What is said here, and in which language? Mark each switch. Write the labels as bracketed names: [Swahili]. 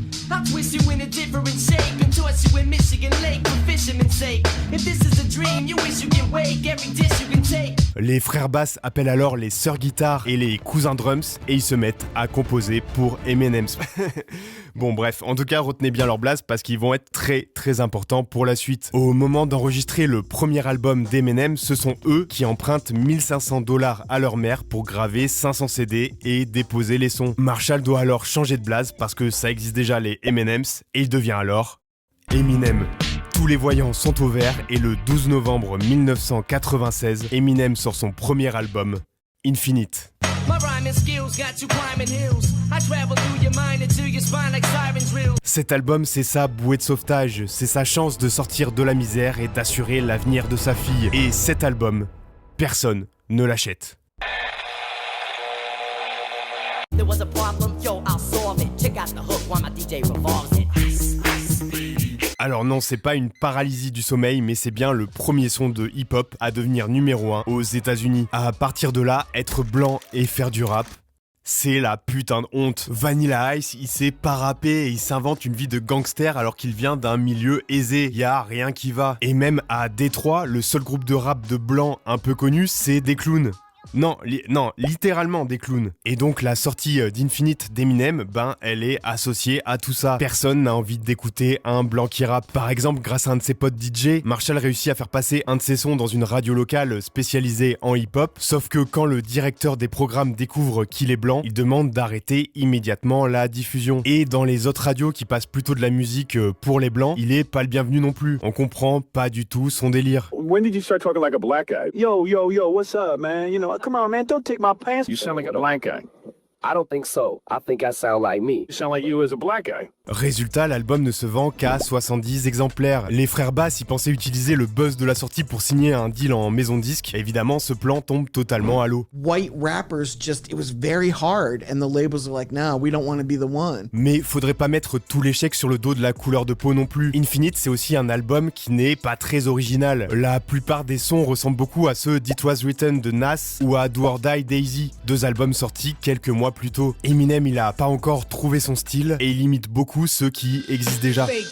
[English] I'll twist you in a different shape and toss you in Michigan Lake for fisherman's sake. If this is a dream, you wish you can wake every dish you can take. [French] Les frères Bass appellent alors les sœurs guitares et les cousins drums et ils se mettent à composer pour Eminem. Bon bref, en tout cas retenez bien leur blase parce qu'ils vont être très très importants pour la suite. Au moment d'enregistrer le premier album d'Eminem, ce sont eux qui empruntent $1500 à leur mère pour graver 500 CD et déposer les sons. Marshall doit alors changer de blase parce que ça existe déjà les M&M's et il devient alors Eminem. Tous les voyants sont au vert et le 12 novembre 1996, Eminem sort son premier album, Infinite. Cet album, c'est sa bouée de sauvetage, c'est sa chance de sortir de la misère et d'assurer l'avenir de sa fille. Et cet album, personne ne l'achète. [English] There was a problem, yo, I'll solve it. Check out the hook while my DJ revolves it. [French] Alors non, c'est pas une paralysie du sommeil, mais c'est bien le premier son de hip-hop à devenir numéro 1 aux États-Unis. À partir de là, être blanc et faire du rap, c'est la putain de honte. Vanilla Ice, il sait pas rapper et il s'invente une vie de gangster alors qu'il vient d'un milieu aisé. Y a rien qui va. Et même à Détroit, le seul groupe de rap de blancs un peu connu, c'est des clowns. Non, littéralement des clowns. Et donc la sortie d'Infinite d'Eminem, elle est associée à tout ça. Personne n'a envie d'écouter un blanc qui rappe. Par exemple, grâce à un de ses potes DJ, Marshall réussit à faire passer un de ses sons dans une radio locale spécialisée en hip-hop. Sauf que quand le directeur des programmes découvre qu'il est blanc, il demande d'arrêter immédiatement la diffusion. Et dans les autres radios qui passent plutôt de la musique pour les blancs, il est pas le bienvenu non plus. On comprend pas du tout son délire. [English] When did you start talking like a black guy? Yo, what's up, man? You know, come on, man, don't take my pants. You sound like a black guy. I don't think so. I think I sound like me. You sound like you as a black guy. [French] Résultat, l'album ne se vend qu'à 70 exemplaires. Les frères Bass y pensaient utiliser le buzz de la sortie pour signer un deal en maison de disque. Évidemment, ce plan tombe totalement à l'eau. [English] White rappers it was very hard and the labels are like, no, we don't want to be the one. [French] Mais faudrait pas mettre tout l'échec sur le dos de la couleur de peau non plus. Infinite, c'est aussi un album qui n'est pas très original. La plupart des sons ressemblent beaucoup à ceux d'It Was Written de Nas ou à Do or Die Daisy, deux albums sortis quelques mois plus tôt. Eminem, il a pas encore trouvé son style et il imite beaucoup ceux qui existent déjà.